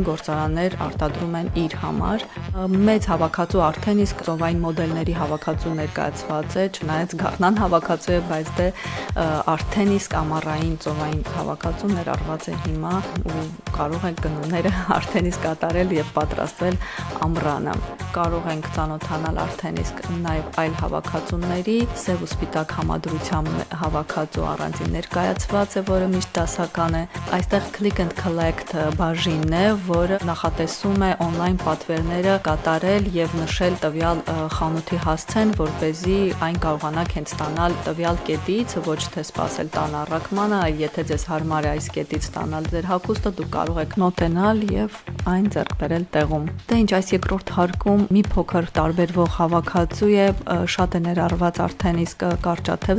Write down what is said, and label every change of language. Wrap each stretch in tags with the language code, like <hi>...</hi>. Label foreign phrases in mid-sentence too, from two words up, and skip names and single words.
<hy>գործարաններ արտադրում են իր համար։ Մեծ հավաքածու արդեն իսկ ծովային մոդելների հավաքածու ներկայացված է, չնայած գաղտնան հավաքածու է, բայց դե արդեն իսկ ամառային ծովային հավաքածու ներառված է հիմա ու կարող ենք գնումները արդեն իսկ կատարել եւ պատրաստվել ամռանը։ Կարող ենք ծանոթանալ արդեն իսկ նաեւ այլ հավաքածուների, սև ու սպիտակ համադրությամբ հավաքածու առանձին ներկայացված է, որը միշտ դասական է։ Այստեղ</hy> <en>click and</en> <hy>collect բաժինն է, որը նախատեսում է on-line պատվերները կատարել եւ նշել տվյալ խանութի հասցեն, որպեսզի այն կարողանաք հենց ստանալ տվյալ կետից, ոչ թե սպասել տան առաքմանը, այլ եթե ձեզ հարմար է այս կետից ստանալ ձեր հագուստը, դուք կարող եք մոտենալ եւ այն ձեռք բերել տեղում։ Դե ինչ, այս երկրորդ հարկում մի փոքր տարբերվող հավաքածու է, շատ է ներառված արդեն իսկ կարճաթև</hy>